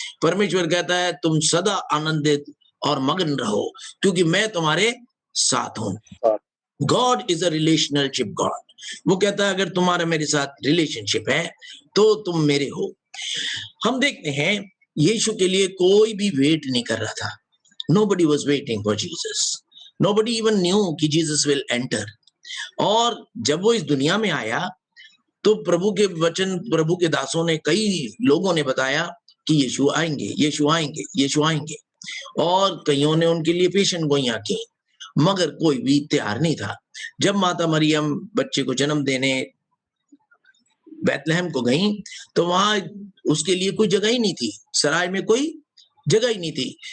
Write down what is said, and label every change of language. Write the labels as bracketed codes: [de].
[hi] परमेश्वर कहता है तुम सदा आनंदित और मग्न रहो, क्योंकि मैं तुम्हारे साथ हूं। [en] God is a relationship God. [hi] वो कहता है अगर तुम्हारा मेरे साथ रिलेशनशिप है तो तुम मेरे हो। हम देखते हैं यीशु के लिए कोई भी वेट नहीं कर रहा था। [en] Nobody was waiting for Jesus. Nobody even knew [hi] कि [en] Jesus will enter. [hi] और जब वो इस दुनिया में आया तो प्रभु के वचन, प्रभु के दासों ने, कई लोगों ने बताया कि यीशु आएंगे, यीशु आएंगे, यीशु आएंगे, और कईयों ने उनके लिए पेशन गोइयां की, मगर कोई भी तैयार नहीं था। जब माता मरियम बच्चे को जन्म देने बैतलहम को गई तो वहां उसके लिए कोई जगह ही नहीं थी, सराय में कोई जगह ही नहीं थी।